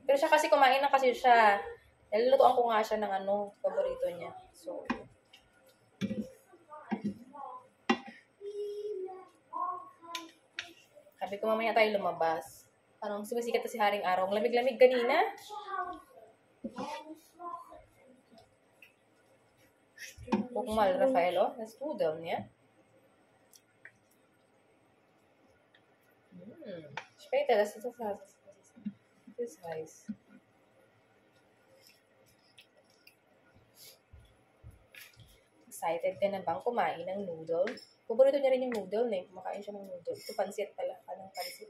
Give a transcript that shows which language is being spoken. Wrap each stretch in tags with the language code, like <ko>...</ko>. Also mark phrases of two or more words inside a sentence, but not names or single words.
<tl>Pero siya kasi kumain na kasi siya. Nalulutoan ko nga siya ng ano, paborito niya. So, sabi ko mamaya tayo lumabas. Parang sumisikat na si Haring Araw. Ang lamig-lamig kanina.</tl> <de>Guck mal, Rafaelo. Das Nudeln, ja? Später, das ist heiß.</de> <tl>Excited ka na bang kumain ng noodle? Paborito niya rin yung noodle Kumakain siya ng noodle. Ito pansit pala. Anong pansit?</tl>